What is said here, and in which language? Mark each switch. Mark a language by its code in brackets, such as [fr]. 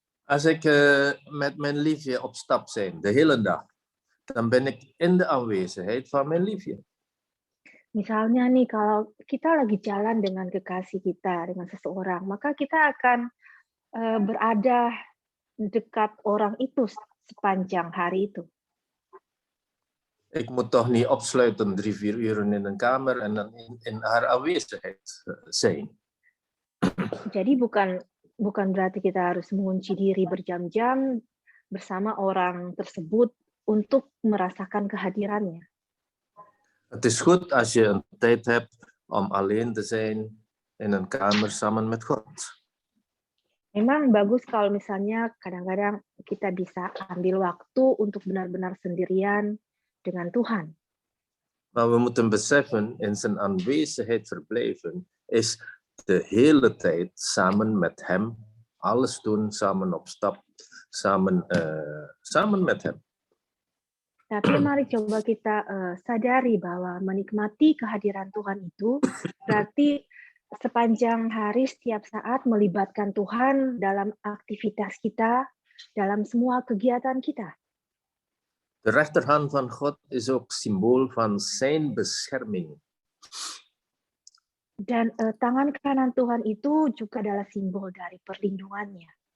[nl] Als ik met mijn liefje op stap ben, de hele dag, dan ben ik in de aanwezigheid van mijn liefje. [id] Misalnya nih, kalau kita lagi jalan dengan kekasih kita, dengan seseorang, maka kita akan berada dekat orang itu sepanjang hari itu. [nl] Ik moet toch niet opsluiten 3-4 uren in een kamer en dan in haar aanwezigheid zijn. [id] Jadi bukan berarti kita harus mengunci diri berjam-jam bersama orang tersebut untuk merasakan kehadirannya. [nl] Het is goed als je een tijd hebt om alleen te zijn in een kamer samen met God. [id] Memang bagus kalau misalnya kadang-kadang kita bisa ambil waktu untuk benar-benar sendirian dengan Tuhan. [nl] Maar we moeten beseffen, in zijn aanwezigheid verblijven is de hele tijd samen met hem, alles doen, samen op stap, samen met hem. [id] Tapi mari coba kita sadari bahwa menikmati kehadiran Tuhan itu berarti sepanjang hari, setiap saat melibatkan Tuhan dalam aktivitas kita, dalam semua kegiatan kita. [nl] De rechterhand van God is ook symbool van zijn bescherming. [id] Dan tangan kanan Tuhan itu juga adalah simbol dari perlindungannya.